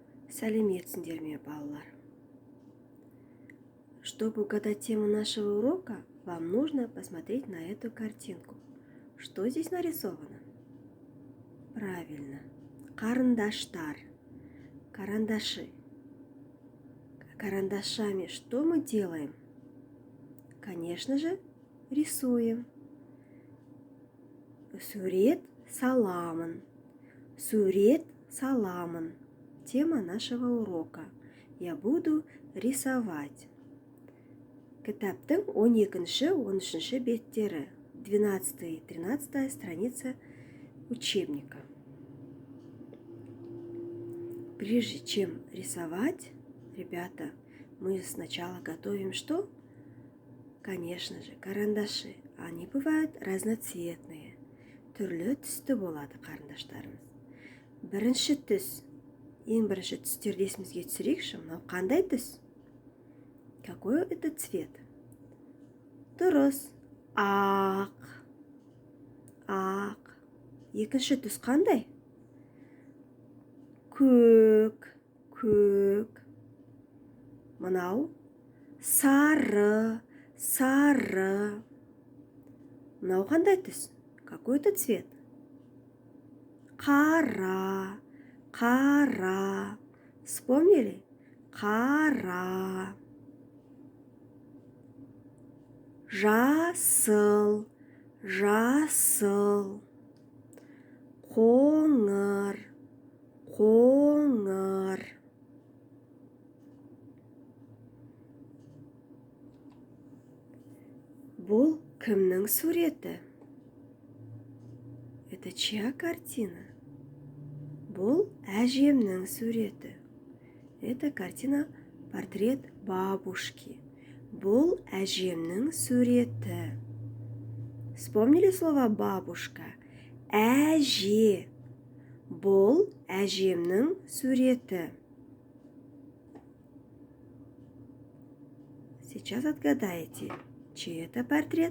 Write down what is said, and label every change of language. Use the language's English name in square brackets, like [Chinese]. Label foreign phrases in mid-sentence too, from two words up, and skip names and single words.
[Kazakh] Сәлеметсіңдер ме, балалар? [Russian] Чтобы угадать тему нашего урока, вам нужно посмотреть на эту картинку. Что здесь нарисовано? Правильно. [Kazakh] Карандаштар. Карандаши. [Russian] Карандашами что мы делаем? Конечно же, рисуем. [Kazakh] Сурет саламан. Сурет саламан. [Russian] Тема нашего урока. Я буду рисовать. [Kazakh] Кітаптың 12-13 беттері, [Russian] 12-13 страница учебника. Прежде чем рисовать, ребята, мы сначала готовим что? Конечно же, карандаши. Они бывают разноцветные. [Kazakh] Түрлі түсті болады қарындаштарымыз. Бірінші түс. Ең бірінші түстерді есімізге түсірейікші. Мынау қандай түс? [Russian] Какой это цвет? [Kazakh] Дұрыс. Ақ. Ақ. Екінші түс қандай? Көк. Көк. Мынау сары. Сары. Мынау қандай түс? [Russian] Какой это цвет? [Kazakh] Қара. Қара. Вспомнили? Қара. Жасыл. Жасыл. Қоңыр. Қоңыр. Бұл кімнің суреті? [Russian] Это чья картина? [Kazakh] Бұл әжемнің суреті. [Russian] Это картина портрет бабушки. [Kazakh] Бұл әжемнің суреті. [Russian] Вспомнили слово бабушка? [Kazakh] Әже. Бұл әжемнің суреті. [Russian] Сейчас отгадайте, чей это портрет?